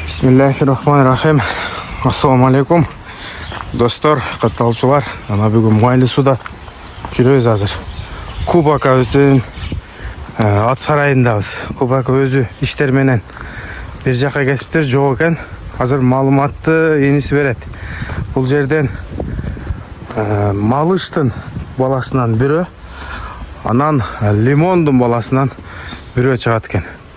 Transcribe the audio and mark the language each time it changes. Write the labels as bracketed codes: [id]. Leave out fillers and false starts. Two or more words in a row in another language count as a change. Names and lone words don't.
[ky] Bismillahirrahmanirrahim. Assalamu alaikum. Dostlar, qatalçılar. Ana bugün Maylı suda жүрөбүз азыр. Кубака өзүнүн ат сарайындабыз. Кубака өзү иштер менен бир жака кетиптир, жок экен. Азыр маалыматты эниси берет. Бул жерден Малыштын баласынан бирөө, анан Лимондун баласынан бирөө чыгат экен.